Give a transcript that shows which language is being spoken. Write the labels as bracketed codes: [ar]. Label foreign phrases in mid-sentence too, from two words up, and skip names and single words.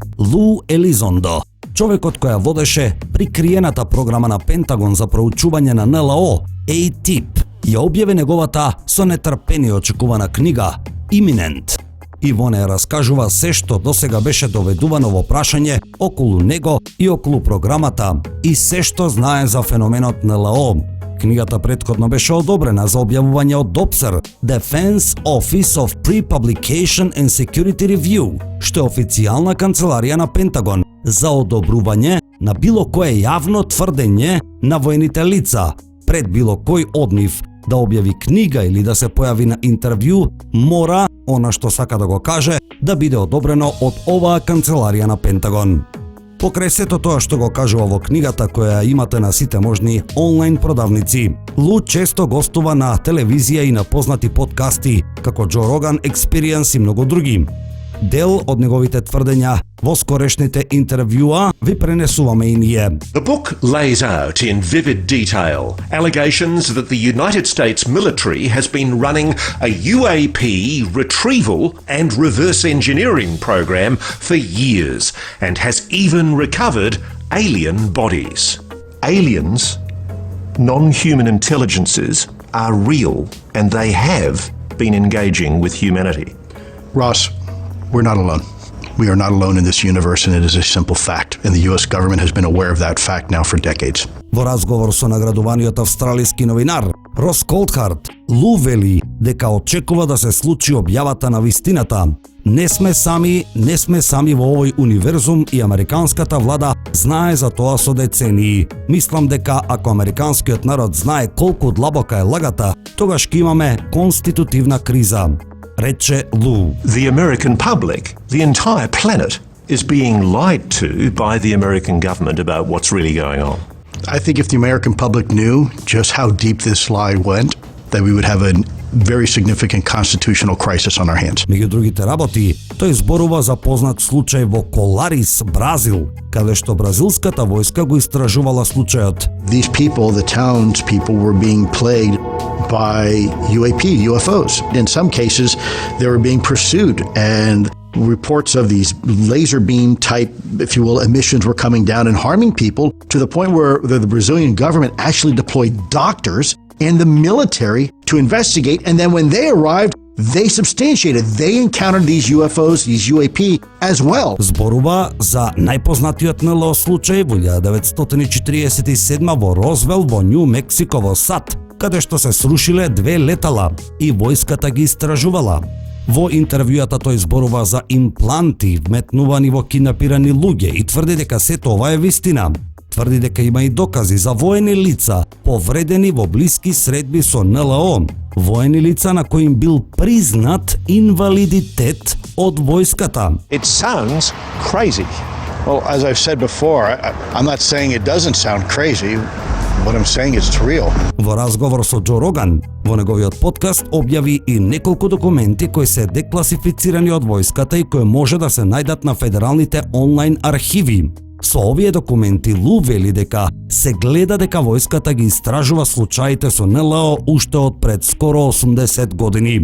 [mk] Лу Елизондо, човекот која водеше прикриената програма на Пентагон за проучување на НЛО, ATIP, ја објави неговата со нетрпение очекувана книга Imminent. И во неја раскажува се што досега беше доведувано во прашање околу него и околу програмата и се што знае за феноменот НЛО. Книгата претходно беше одобрена за објавување од DOPSR, [en] Defense Office of Pre-Publication and Security Review, [mk] што е официјална канцеларија на Пентагон за одобрување на било кое јавно тврдење на воените лица. Пред било кој од нив да објави книга или да се појави на интервју, мора, она што сака да го каже, да биде одобрено од оваа канцеларија на Пентагон. Покрај сето тоа што го кажува во книгата која имате на сите можни онлайн продавници, Лу често гостува на телевизија и на познати подкасти, како Джо Роган Experience и многу други. Дел од неговите тврдења во скорешните интервјуа ви пренесуваме и ние. [en] The book lays out in vivid detail allegations that the United States military has been running a UAP retrieval and reverse engineering program for years and has even recovered alien bodies. Aliens, non-human intelligences, are real and they have been engaging with humanity. Ross, we're not alone. We are not alone in this universe, and it is a simple fact. And the US government has been aware of that fact now for decades. [mk] Во разговор со наградуваниот австралиски новинар Рос Колдхарт, Лу вели дека очекува да се случи објавата на вистината. Не сме сами во овој универзум и американската влада знае за тоа со децении. Мислам дека ако американскиот народ знае колку длабока е лагата, тогаш ќе имаме конститутивна криза, рече Лу. [en] The American public, the entire planet, is being lied to by the American government about what's really going on. I think if the American public knew just how deep this lie went, that we would have a very significant constitutional crisis on our hands. [mk] Меѓу другите работи, тој зборува за познат случај во Коларис, Бразил, каде што бразилската војска го истражувала случајот. [en] These people, the townspeople, were being plagued by UFOs. In some cases, they were being pursued, and reports of these laser beam type, if you will, emissions were coming down and harming people to the point where the Brazilian government actually deployed doctors and the military to investigate. And then when they arrived, they substantiated. They encountered these UFOs, these UAP as well. [mk] Зборува за најпознатиот НЛО случај во 1947 во Розвел во Њу Мексико во САД, каде што се срушиле 2 летала и војската ги истражувала. Во интервјуата тој зборува за импланти вметнувани во киднапирани луѓе и тврди дека сето ова е вистина. Тврди дека има и докази за воени лица повредени во блиски средби со НЛО, воени лица на кои им бил признат инвалидитет од војската. [en] It sounds crazy. Well, as I've said before, I'm not saying it doesn't sound crazy. What I'm saying is it's real. [mk] Во разговор со Джо Роган, во неговиот подкаст објави и неколку документи кои се декласифицирани од војската и кои може да се најдат на федералните онлайн архиви. Со овие документи Лу вели дека се гледа дека војската ги истражува случаите со НЛО уште од пред скоро 80 години.